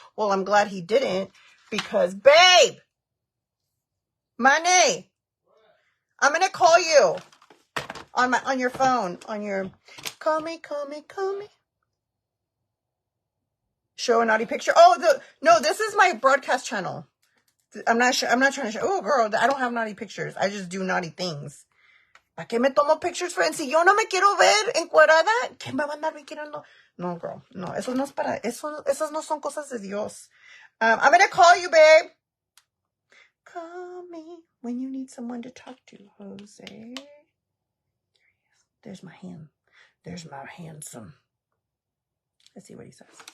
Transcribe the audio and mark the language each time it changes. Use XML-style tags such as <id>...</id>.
<en>Well, I'm glad he didn't because, babe, Money, I'm going to call you on your phone, call me. Show a naughty picture. Oh, no, this is my broadcast channel. I'm not trying to show. Oh, girl, I don't have naughty pictures. I just do naughty things.</en> <es>¿Para qué me tomo</es> <en>pictures, friends?</en> <es>Si yo no me quiero ver encuerada, ¿qué me van a andar mirando? No, girl. No, eso no es para... Esas no son cosas de Dios.</es> <en>I'm going to call you, babe. Call me when you need someone to talk to, Jose. There's my hand. There's my handsome. Let's see what he says.</en>